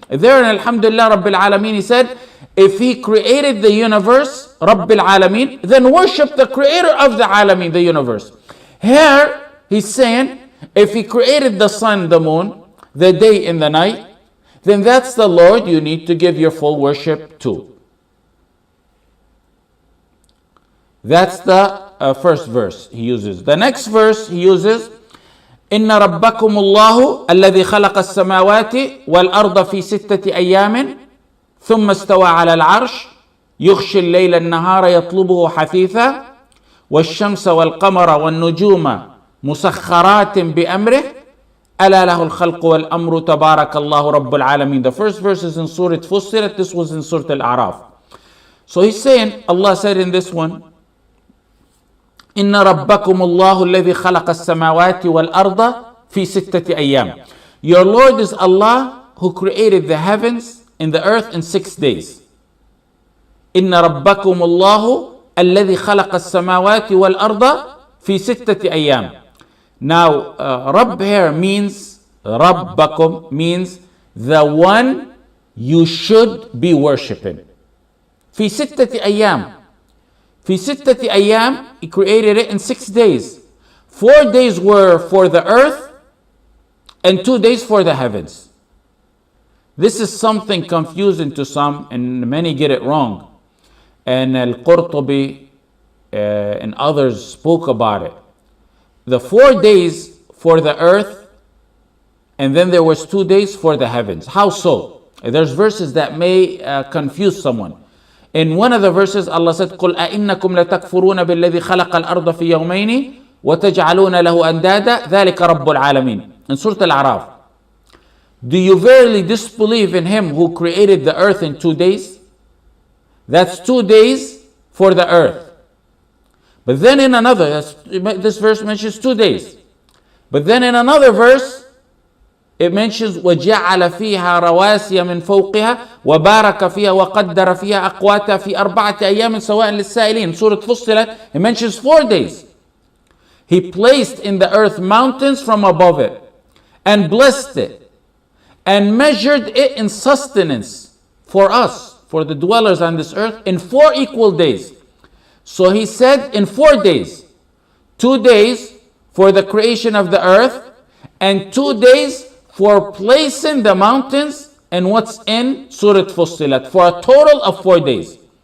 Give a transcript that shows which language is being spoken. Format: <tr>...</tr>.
<en>There in</en> <ar>Alhamdulillah Rabbil Alameen</ar> <en>he said, if he created the universe, Rabbil Alameen, then worship the creator of the Alameen, the universe. Here he's saying, if he created the sun, the moon, the day and the night, then that's the Lord you need to give your full worship to. That's the first verse he uses. The next verse he uses,</en> <ar>إن ربكم الله الذي خلق السماوات والأرض في 6 أيام ثم استوى على العرش يغشي الليل النهار يطلبه حثيثا والشمس والقمر والنجوم مسخرات بأمره ألا له الخلق والأمر تبارك الله رب العالمين.</ar> <en>The first verse is in Surat Fussilat. This was in Surat Al-A'raf. So he's saying, Allah said in this one,</en> <ar>إن ربكم الله الذي خلق السماوات والأرض في 6 أيام.</ar> <en>Your Lord is Allah who created the heavens and the earth in 6 days.</en> <ar>إن ربكم الله الذي خلق السماوات والأرض في 6 أيام.</ar> <en>Now, Rabb here means, Rabbakum means the one you should be worshipping.</en> <ar>في 6 أيام. في 6 أيام,</ar> <en>he created it in 6 days. 4 days were for the earth and 2 days for the heavens. This is something confusing to some and many get it wrong. And Al-Qurtubi and others spoke about it. The 4 days for the earth and then there was 2 days for the heavens. How so? There's verses that may confuse someone. In one of the verses, Allah said,</en> <ar>قُلْ أَإِنَّكُمْ لَتَكْفُرُونَ بِالَّذِي خَلَقَ الْأَرْضَ فِي يَوْمَيْنِ وَتَجْعَلُونَ لَهُ أَنْدَادًا ذَلِكَ رَبُّ الْعَالَمِينَ.</ar> <en>In Surah Al-A'raf. Do you verily disbelieve in him who created the earth in 2 days? That's 2 days for the earth. But then in another, this verse mentions 2 days. But then in another verse, it mentions</en> <ar>وَجَعَلَ فِيهَا رَوَاسِيَ مِنْ فَوْقِهَا وَبَارَكَ فِيهَا وَقَدَّرَ فِيهَا أَقْوَاتَهَا فِي 4 أَيَّامٍ سَوَاءً لِلسَّائِلِينَ.</ar> <en>Surat Fussilat, it mentions 4 days. He placed in the earth mountains from above it and blessed it and measured it in sustenance for us, for the dwellers on this earth, in 4 equal days. So he said in 4 days, 2 days for the creation of the earth and 2 days for placing the mountains and what's in Surat Fussilat, for a total of 4 days.</en>